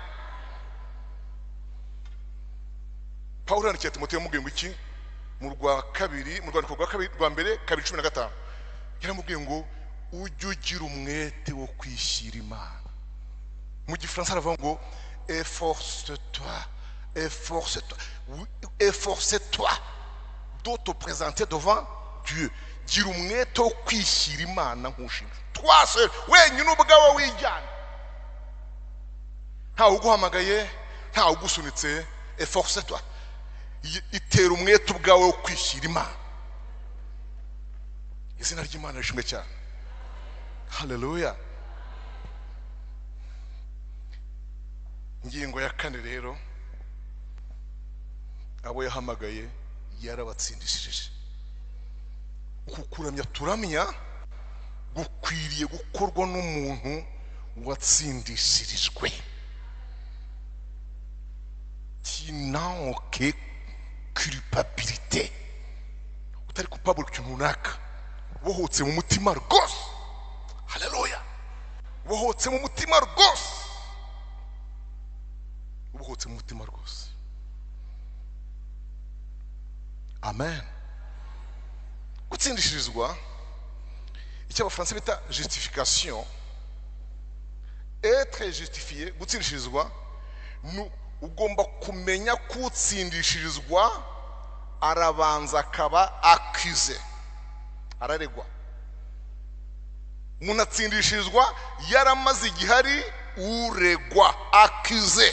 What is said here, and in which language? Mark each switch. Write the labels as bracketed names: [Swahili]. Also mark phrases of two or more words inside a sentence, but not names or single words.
[Kinyarwanda] Paulo yandikiye Timoteyo yamubwiye ngo iki mu rwandiko rwa kabiri rwa mbere 2:15 yaramubwiye ngo ujye ugira umwete wo kwishyira Imana. Mu gifaransa aravuga ngo [French] efforce-toi de te présenter devant Dieu. [Kinyarwanda] Gira umwete wo kwishyira Imana nk'ushinga [French] toi seul [Kinyarwanda] wenyine ubwawe wijyana ntawe uguhamagaye ntawe ugusunitse. Efforce-toi itera umwete ubwawe wo kwishyira Imana. Izina ry'Imana rishimwe cyane. Haleluya. Ingingo ya 4 rero abo yahamagaye yarabatsindishije. Ukukuramya turamya gukwiriye gukorwa n'umuntu watsindishirijwe [French] qui n'a aucune culpabilité. [Kinyarwanda] Utari coupable ku runaka wohotse mu mutima rwose. Haleluya. Wohotse mu mutima rwose. Wohotse mu mutima rwose. Amen. Gutsindishirizwa icyo abafaransa bita justification. [French] Être justifié, [Kinyarwanda] gutsindishirizwa ugomba kumenya kutsindishirizwa arabanza akaba accusé araregwa. Umuntu atsindishirizwa yaramaze igihari uregwa accusé.